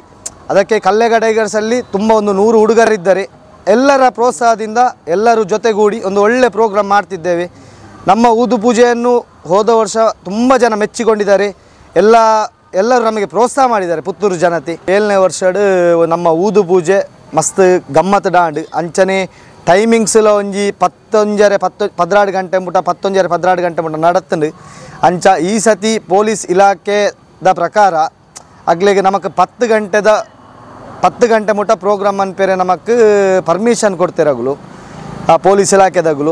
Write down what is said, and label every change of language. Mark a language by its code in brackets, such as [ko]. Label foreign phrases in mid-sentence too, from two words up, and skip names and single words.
[kn] ಅದಕ್ಕೆ ಕಲ್ಲೆಗ ಟೈಗರ್ಸಲ್ಲಿ ತುಂಬ ಒಂದು 100 ಹುಡುಗರಿದ್ದಾರೆ. ಎಲ್ಲರ ಪ್ರೋತ್ಸಾಹದಿಂದ ಎಲ್ಲರೂ ಜೊತೆಗೂಡಿ ಒಂದು ಒಳ್ಳೆ ಪ್ರೋಗ್ರಾಮ್ ಮಾಡ್ತಿದ್ದೇವೆ. ನಮ್ಮ ಊದು ಪೂಜೆಯನ್ನು ಹೋದ ವರ್ಷ ತುಂಬ ಜನ ಮೆಚ್ಚಿಕೊಂಡಿದ್ದಾರೆ. ಎಲ್ಲರೂ ನಮಗೆ ಪ್ರೋತ್ಸಾಹ ಮಾಡಿದ್ದಾರೆ ಪುತ್ತೂರು ಜನತೆ. [tcy] 7ನೇ ವರ್ಷಡ್ ನಮ್ಮ ಊದು ಪೂಜೆ ಮಸ್ತ್ ಗಮ್ಮತ್ ಡಾಂಡ್. ಅಂಚನೆ ಟೈಮಿಂಗ್ಸ್ಲ ಒಂಜಿ 16 ಗಂಟೆ ಮುಟ 11 ಗಂಟೆ ಮುಟ ನಡತ್ತಂಡು. ಅಂಚ ಈ ಸತಿ ಪೊಲೀಸ್ ಇಲಾಖೆದ ಪ್ರಕಾರ ಅಗ್ಲಿಗೆ ನಮಕ್ 10 ಗಂಟೆ ಮುಟ ಪ್ರೋಗ್ರಾಮ್ ಅನ್ಪೇರೆ ನಮಕ್ ಪರ್ಮಿಷನ್ ಕೊಡ್ತಿರಗಳು ಪೊಲೀಸ್ ಇಲಾಖೆದಾಗಲು.